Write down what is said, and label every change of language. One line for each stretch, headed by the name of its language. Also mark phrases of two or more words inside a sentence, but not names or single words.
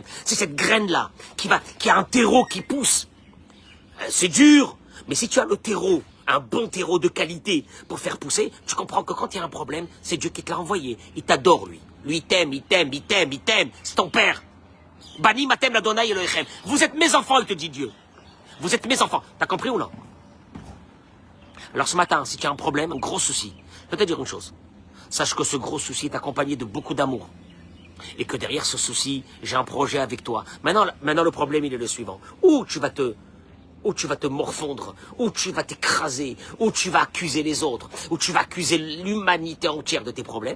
French: C'est cette graine-là, qui a un terreau qui pousse. C'est dur, mais si tu as le terreau, un bon terreau de qualité pour faire pousser, tu comprends que quand il y a un problème, c'est Dieu qui te l'a envoyé. Il t'adore, lui. Lui, il t'aime. C'est ton père.
Hebrew: בנים אתם לה' אלהיכם.
French: Vous êtes mes enfants, il te dit Dieu. Vous êtes mes enfants. T'as compris ou non? Alors ce matin, si tu as un problème, un gros souci, je peux te dire une chose. Sache que ce gros souci est accompagné de beaucoup d'amour. Et que derrière ce souci, j'ai un projet avec toi. Maintenant, le problème, il est le suivant. Ou tu vas te morfondre, ou tu vas t'écraser, ou tu vas accuser les autres, ou tu vas accuser l'humanité entière de tes problèmes.